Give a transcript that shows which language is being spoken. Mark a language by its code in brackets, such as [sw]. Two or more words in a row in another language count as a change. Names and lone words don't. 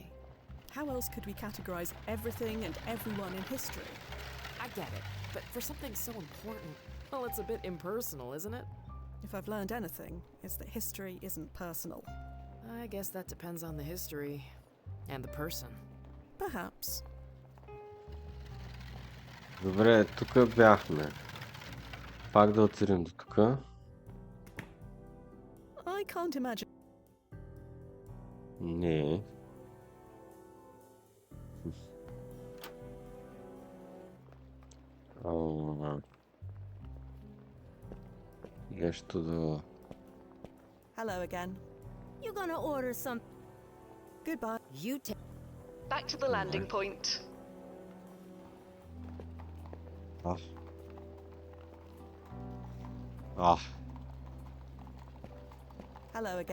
[en] How else could we categorize everything and everyone in history? I get it, but for something so important, well, it's a bit impersonal, isn't it? If I've learned anything, it's that history isn't personal. I guess that depends on the history and the person. Perhaps. [bg] Добре, тук бяхме. Пак да отидем до тук. [en] I can't imagine. [bg] Не. Нещо да... [en] Hello again. You gonna order some? Goodbye. You take. Back to the landing point. Hello again.